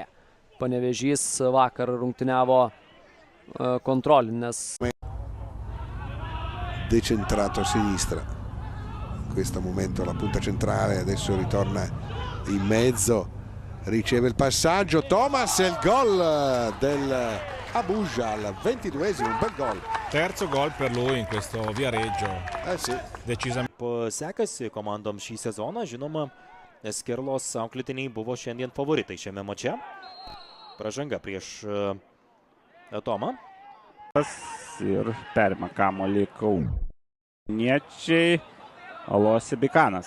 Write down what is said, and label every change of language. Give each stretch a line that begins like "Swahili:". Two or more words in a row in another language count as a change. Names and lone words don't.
Lithuanian: Panevėžys vakar rungtyniavo kontrolinės.
Italian: Decentrato a sinistra. In questo momento la punta centrale, adesso ritorna in mezzo, riceve il passaggio, Thomas e il gol del Abuja al 22esimo, un bel gol. Terzo gol per lui in questo Viareggio. Sì. Decisamente.
Lithuanian: Sekasi komandom šį sezoną, žinoma, Skirlos auklėtiniai buvo šiandien favoritai šiame mače. Pražanga prieš Tomą. Ir perima kamuolį kauniečiai. Alosi Bikanas.